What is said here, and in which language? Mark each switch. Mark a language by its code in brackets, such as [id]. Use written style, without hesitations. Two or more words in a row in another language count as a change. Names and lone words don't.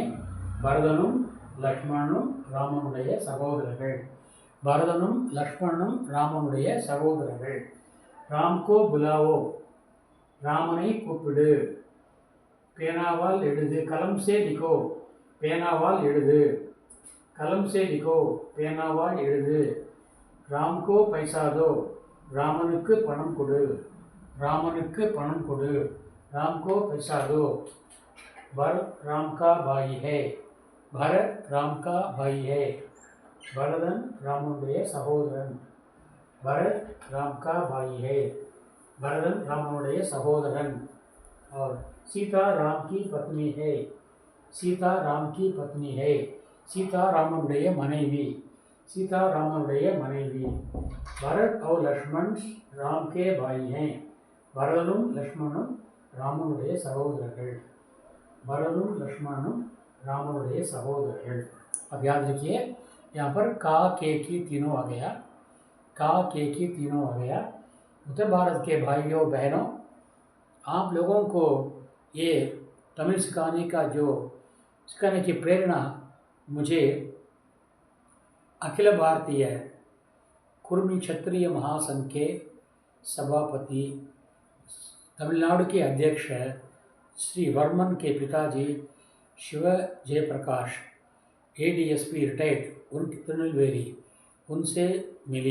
[ta] भरतனும் லக்ஷ்மணனும் ராமனுடைய சகோதரர்கள். பரதனும் லக்ஷ்மணனும் ராமனுடைய சகோதரர்கள். [hi] राम को बुलाओ, [ta] ராமனை கூப்பிடு. பேனாவால் எழுது. [hi] क़लम से लिखो, [ta] பேனாவால் எழுது. [hi] क़लम से लिखो, [ta] பேனாவால் எழுது. [hi] राम को पैसा दो, [ta] ராமனுக்கு பணம் கொடு. ராமனுக்கு பணம் கொடு. [hi] राम को पैसा दो. भरत राम का भाई है. भरत राम का भाई है. [ta] भरतन ராமனுடைய சகோதரன். [hi] भरत राम का भाई है. [ta] भरतन ராமனுடைய சகோதரன். [hi] और सीता राम की पत्नी है. सीता राम की पत्नी है. सीता [ta] ராமனுடைய மனைவி. सीता ராமனுடைய மனைவி. [hi] भरत और लक्ष्मण राम के भाई हैं. [ta] भरतனும் லக்ஷ்மணனும் ராமனுடைய சகோதரர்கள். भरतனும் லக்ஷ்மணனும் ராமனுடைய சகோதரர்கள். [hi] अब याद रखिए, यहाँ पर का के की तीनों आ गया. का के की तीनों आ गया. उत्तर भारत के भाइयों बहनों, आप लोगों को ये तमिल सिखाने की प्रेरणा मुझे अखिल भारतीय कुर्मी क्षत्रिय महासंघ के सभापति तमिलनाडु के अध्यक्ष श्री वर्मन के पिताजी शिव जयप्रकाश ADSP रिटायर्ड उनकी तिरुनेलवेली, उनसे मिली।